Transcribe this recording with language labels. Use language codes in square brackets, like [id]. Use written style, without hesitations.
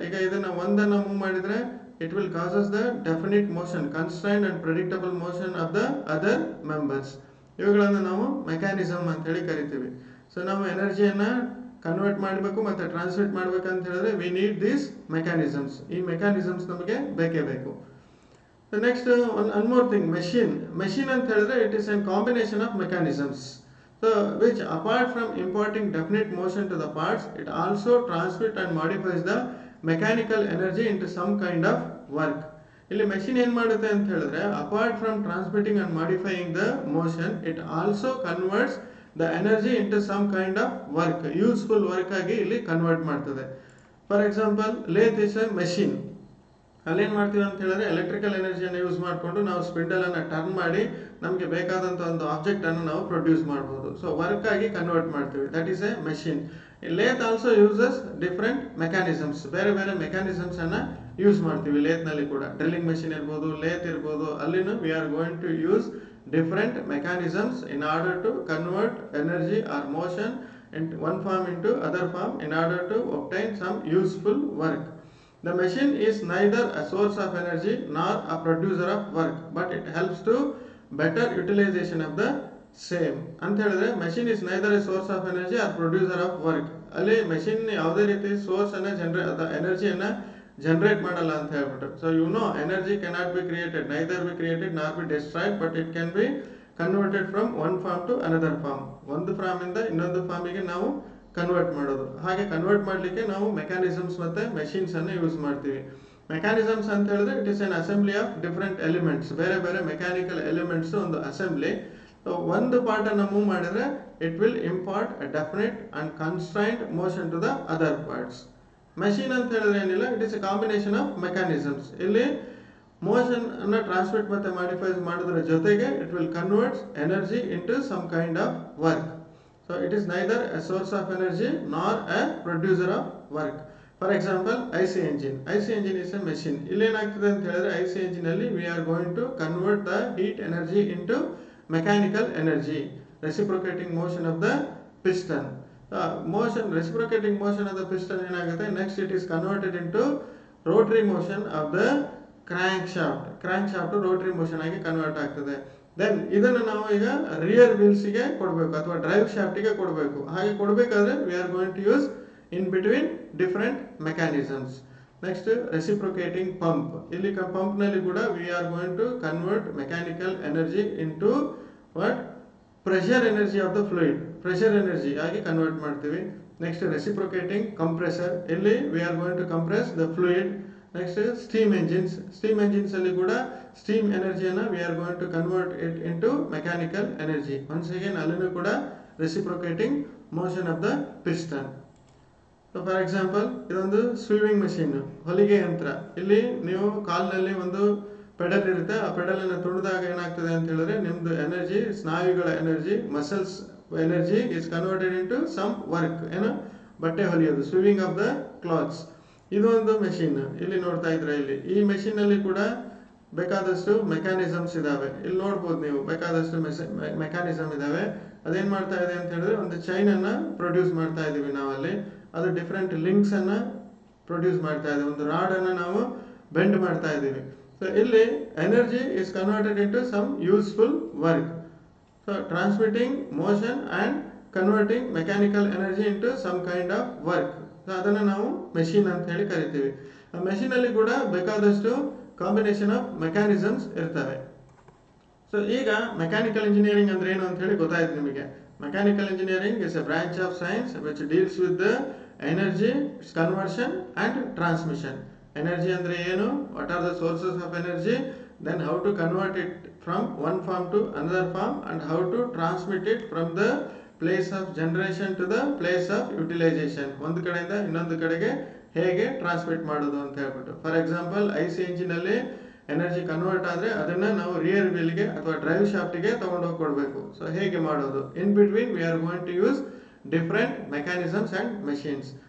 [kn] ಈಗ ಇದನ್ನು ಒಂದನ್ನು ಮೂವ್ ಮಾಡಿದರೆ [en] it will causes the definite motion, constrained and predictable motion of the other members. [kn] ಇವುಗಳನ್ನು ನಾವು ಮೆಕ್ಯಾನಿಸಮ್ ಅಂತ ಹೇಳಿ ಕರಿತೀವಿ. ಸೊ ನಾವು ಎನರ್ಜಿಯನ್ನು ಕನ್ವರ್ಟ್ ಮಾಡಬೇಕು ಮತ್ತು ಟ್ರಾನ್ಸ್ಮಿಟ್ ಮಾಡಬೇಕಂತ ಹೇಳಿದ್ರೆ [en] We need these mechanisms. [kn] ಈ ಮೆಕ್ಯಾನಿಸಮ್ಸ್ ನಮಗೆ ಬೇಕೇ ಬೇಕು. [en] next one more thing, [kn] machine. [en] machine [kn] ಅಂತ ಹೇಳಿದ್ರೆ [en] It is an combination of mechanisms. So which apart from imparting definite motion to the parts it also transmit and modifies the mechanical energy into some kind of work. [kn] ಇಲ್ಲಿ machine ಏನು ಮಾಡುತ್ತೆ ಅಂತ ಹೇಳಿದ್ರೆ [en] apart from transmitting and modifying the motion it also converts the energy into some kind of work, useful work [kn] ಆಗಿ ಇಲ್ಲಿ convert ಮಾಡ್ತದೆ. [en] For example lathe is a machine. [kn] ಅಲ್ಲೇನು ಮಾಡ್ತೀವಿ ಅಂತ ಹೇಳಿದ್ರೆ ಎಲೆಕ್ಟ್ರಿಕಲ್ ಎನರ್ಜಿಯನ್ನು ಯೂಸ್ ಮಾಡಿಕೊಂಡು ನಾವು ಸ್ಪಿಂಡಲನ್ನು ಟರ್ನ್ ಮಾಡಿ ನಮಗೆ ಬೇಕಾದಂಥ ಒಂದು ಆಬ್ಜೆಕ್ಟನ್ನು ನಾವು ಪ್ರೊಡ್ಯೂಸ್ ಮಾಡ್ಬೋದು. ಸೊ ವರ್ಕ್ ಆಗಿ ಕನ್ವರ್ಟ್ ಮಾಡ್ತೀವಿ. [en] That is a machine. Lathe also uses different mechanisms. [kn] ಬೇರೆ ಬೇರೆ ಮೆಕ್ಯಾನಿಸಮ್ಸನ್ನು ಯೂಸ್ ಮಾಡ್ತೀವಿ ಲೇತ್ನಲ್ಲಿ ಕೂಡ. ಡ್ರಿಲ್ಲಿಂಗ್ ಮೆಷಿನ್ ಇರ್ಬೋದು, ಲೇತ್ ಇರ್ಬೋದು, ಅಲ್ಲಿನೂ [en] We are going to use different mechanisms in order to convert energy or motion in one form into other form in order to obtain some useful work. The machine is neither a source of energy nor a producer of work, but it helps to better utilization of the same. [kn] ಅಂತ ಹೇಳಿದ್ರೆ [en] machine is neither a source of energy or producer of work. [kn] ಅಲ್ಲಿ machine ಯಾವುದೇ ರೀತಿ source ಅನ್ನ ಎನರ್ಜಿಯನ್ನು generate ಮಾಡಲ್ಲ ಅಂತ ಹೇಳ್ಬಿಟ್ಟು. [en] So energy cannot be created, neither be created nor be destroyed, but it can be converted from one form to another form. [kn] ಒಂದು ಫಾರ್ಮಿಂದ ಇನ್ನೊಂದು ಫಾರ್ಮಿಗೆ ನಾವು ಕನ್ವರ್ಟ್ ಮಾಡೋದು. ಹಾಗೆ ಕನ್ವರ್ಟ್ ಮಾಡಲಿಕ್ಕೆ ನಾವು ಮೆಕ್ಯಾನಿಸಮ್ಸ್ ಮತ್ತು ಮೆಷಿನ್ಸನ್ನು ಯೂಸ್ ಮಾಡ್ತೀವಿ. ಮೆಕ್ಯಾನಿಸಮ್ಸ್ ಅಂತ ಹೇಳಿದ್ರೆ [en] It is an assembly of different elements. [kn] ಬೇರೆ ಬೇರೆ ಮೆಕ್ಯಾನಿಕಲ್ ಎಲಿಮೆಂಟ್ಸ್ ಒಂದು ಅಸೆಂಬ್ಲಿ. ಸೊ ಒಂದು ಪಾರ್ಟನ್ನು ಮೂವ್ ಮಾಡಿದ್ರೆ [en] It will impart a definite and constrained motion to the other parts. [kn] Machine ಅಂತ ಹೇಳಿದ್ರೆ ಏನಿಲ್ಲ, [en] It is a combination of mechanisms. ಇಲ್ಲಿ [kn] motion ಅನ್ನ ಟ್ರಾನ್ಸ್ಮಿಟ್ ಮತ್ತೆ ಮಾಡಿಫೈ ಮಾಡೋದ್ರ ಜೊತೆಗೆ [en] It will converts energy into some kind of work. So it is neither a source of energy nor a producer of work. For example IC engine. IC engine is a machine. [kn] ಇಲ್ಲಿ ಏನಾಗ್ತದೆ ಅಂತ ಹೇಳಿದ್ರೆ [en] IC engine ಅಲ್ಲಿ we are going to convert the heat energy into mechanical energy. Reciprocating motion of the piston. Reciprocating motion of the piston [kn] ಏನಾಗುತ್ತೆ, [en] next it is converted into rotary motion of the crankshaft rotary motion [kn] ಆಗಿ convert ಆಗ್ತದೆ. Then ಇದನ್ನು ನಾವು ಈಗ rear ವೀಲ್ಸ್ಗೆ ಕೊಡಬೇಕು ಅಥವಾ drive ಶಾಫ್ಟಿಗೆ ಕೊಡಬೇಕು. ಹಾಗೆ ಕೊಡಬೇಕಾದ್ರೆ [en] We are going to use in between different mechanisms. Next, reciprocating pump. [kn] ಇಲ್ಲಿ ಪಂಪ್ ನಲ್ಲಿ ಕೂಡ [en] we are going to convert mechanical energy into what? Pressure energy of the fluid. [kn] Pressure energy ಆಗಿ convert ಮಾಡ್ತೀವಿ. [en] Next, reciprocating compressor. ಇಲ್ಲಿ we are going to compress the fluid. Next, steam engines. Steam engines [kn] ಅಲ್ಲಿ ಕೂಡ [en] steam energy ಅನ್ನ we are going to convert it into mechanical energy. Once again [kn] ಅಲ್ಲಿನೂ ಕೂಡ [en] reciprocating motion of the piston. [kn] So for example ಇದೊಂದು ಸ್ವಿವಿಂಗ್ machine, ಹೊಲಿಗೆ ಯಂತ್ರ. ಇಲ್ಲಿ ನೀವು ಕಾಲ್ನಲ್ಲಿ ಒಂದು ಪೆಡಲ್ ಇರುತ್ತೆ, ಆ ಪೆಡಲ್ ಅನ್ನು ತುಳಿದಾಗ ಏನಾಗ್ತದೆ ಅಂತ ಹೇಳಿದ್ರೆ ನಿಮ್ದು energy, ಸ್ನಾಯುಗಳ energy, muscles energy [en] Is converted into some work. [kn] ಏನು, ಬಟ್ಟೆ ಹೊಲಿಯೋದು, [en] Sewing of the clothes. [kn] ಇದು ಒಂದು ಮೆಷಿನ್ ಇಲ್ಲಿ ನೋಡ್ತಾ ಇದ್ರೆ. ಇಲ್ಲಿ ಈ ಮೆಷಿನ್ ಅಲ್ಲಿ ಕೂಡ ಬೇಕಾದಷ್ಟು ಮೆಕ್ಯಾನಿಸಮ್ಸ್ ಇದಾವೆ. ಇಲ್ಲಿ ನೋಡ್ಬೋದು ನೀವು, ಬೇಕಾದಷ್ಟು ಮೆಕ್ಯಾನಿಸಮ್ ಇದಾವೆ. ಅದೇನ್ ಮಾಡ್ತಾ ಇದೆ ಅಂತ ಹೇಳಿದ್ರೆ ಒಂದು ಚೈನ್ ಅನ್ನ ಪ್ರೊಡ್ಯೂಸ್ ಮಾಡ್ತಾ ಇದೀವಿ ನಾವಲ್ಲಿ. ಅದು ಡಿಫ್ರೆಂಟ್ ಲಿಂಕ್ಸ್ ಅನ್ನ ಪ್ರೊಡ್ಯೂಸ್ ಮಾಡ್ತಾ ಇದೆ. ಒಂದು ರಾಡ್ ಅನ್ನ ನಾವು ಬೆಂಡ್ ಮಾಡ್ತಾ ಇದ್ದೀವಿ. [en] So ಇಲ್ಲಿ energy is converted into some useful work. So transmitting motion and converting mechanical energy into some kind of work. [kn] So ಅದನ್ನು ನಾವು ಮೆಷಿನ್ ಅಂತ ಹೇಳಿ ಕರಿತೀವಿ. ಆ ಮೆಷಿನ್ ಅಲ್ಲಿ ಕೂಡ ಬೇಕಾದಷ್ಟು [en] combination of mechanisms [kn] ಇರ್ತವೆ. ಸೊ ಈಗ ಮೆಕ್ಯಾನಿಕಲ್ ಇಂಜಿನಿಯರಿಂಗ್ ಅಂದ್ರೆ ಏನು ಅಂತ ಹೇಳಿ ಗೊತ್ತಾಯ್ತು ನಿಮಗೆ. [en] Mechanical engineering is a branch of science which deals with the energy, its conversion and transmission. Energy [kn] andre enu, [en] what are the sources of energy, then how to convert it from one form to another form, and how to transmit it from the place of generation to the place of utilization. [kn] ಒಂದು ಕಡೆಯಿಂದ ಇನ್ನೊಂದು ಕಡೆಗೆ ಹೇಗೆ transmit ಮಾಡೋದು ಅಂತ ಹೇಳ್ಬಿಟ್ಟು. For example IC engine ಅಲ್ಲಿ energy convert ಆದರೆ ಅದನ್ನ ನಾವು ರಿಯರ್ ವೀಲ್ಗೆ ಅಥವಾ ಡ್ರೈವ್ ಶಾಫ್ಟಿಗೆ ತಗೊಂಡೋಗಿ ಕೊಡಬೇಕು. ಸೊ ಹೇಗೆ ಮಾಡೋದು? [en] In between we are going to use different mechanisms and machines.